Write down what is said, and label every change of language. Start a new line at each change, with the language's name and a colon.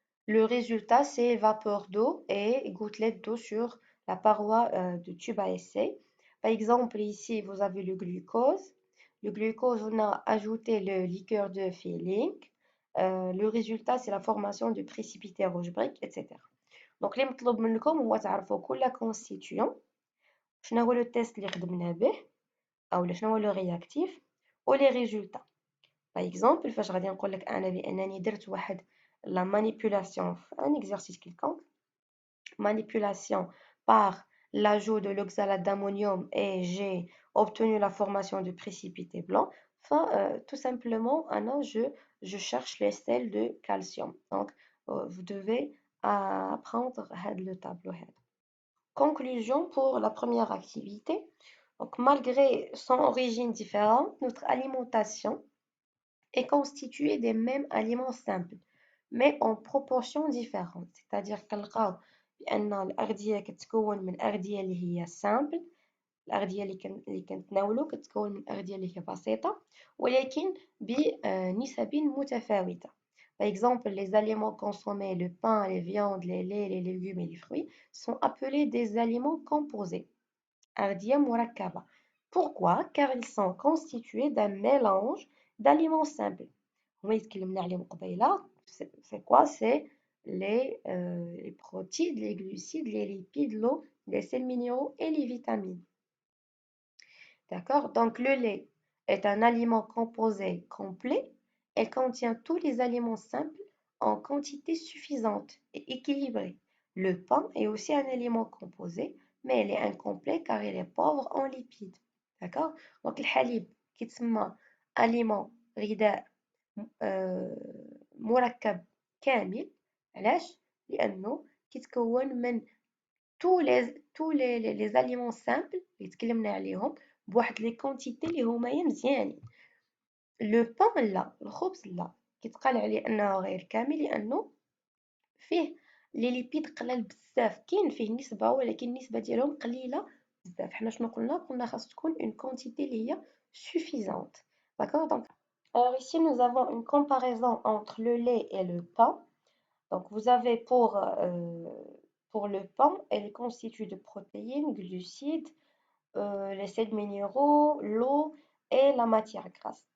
French: Le résultat, c'est vapeur d'eau et gouttelettes d'eau sur la paroi de tube à essai. Par exemple, ici, vous avez le glucose. Le glucose, on a ajouté le liqueur de Feeling. Le résultat, c'est la formation de précipités rouge brique, etc.
Arabic: Donc, اللي مطلوب منكم هو تعرفوا كل constituant شنو هو لو تيست اللي خدمنا به او شنو هو لو رياكتيف ولي ريزولتا. باغ اكزومبل فاش غادي نقول لك انا بانني درت واحد لا مانيبيولاسيون في ان اكزercice
French: quelconque, manipulation par l'ajout de l'oxalate d'ammonium et j'ai obtenu la formation de précipités blancs. Enfin, tout simplement, je cherche les sels de calcium. Donc, vous devez apprendre le tableau. Conclusion pour la première activité. Donc, malgré son origine différente, notre alimentation est constituée des mêmes aliments simples, mais en proportions différentes. C'est-à-dire
Arabic: كنلقاو بأن الأغذية كتكون من أغذية اللي هي simple، الأغذية اللي كنتناولو كتكون من أغذية اللي هي بسيطة ولكن بنسب متفاوتة.
French: Par exemple, les aliments consommés, le pain, les viandes, les laits, les légumes et les fruits, sont appelés des aliments composés.
Arabic: أغذية مركبة.
French: Pourquoi? Car ils sont constitués d'un mélange d'aliments simples.
Arabic: هما اللي تكلمنا عليهم قبيلة.
French: C'est quoi? C'est les protéines, les glucides, les lipides, l'eau, les sels minéraux et les vitamines. D'accord? Donc le lait est un aliment composé complet. Elle contient tous les aliments simples en quantité suffisante et équilibrée. Le pain est aussi un aliment composé, mais il est incomplet car il est pauvre en lipides. D'accord?
Arabic: Donc الحليب كيتسمى aliment غذاء مركب كامل. علاش؟ لأنه كيتكون من
French: tous les aliments simples
Arabic: اللي تكلمنا عليهم بواحد لي كونتيتي اللي هما مزيانين. لو بان لا، الخبز لا، كيتقال عليه انه غير كامل لانه فيه لي ليبيد قلال بزاف، كاين فيه نسبة ولكن النسبة ديالهم قليلة بزاف. حنا شنو قلنا خاص تكون
French: une quantité
Arabic: اللي هي suffisante.
French: D'accord? Donc, alors ici nous avons une comparaison entre le lait et le pain. Donc vous avez pour le pain, elle est constituée de protéines, glucides, les sels minéraux, l'eau et la matière grasse.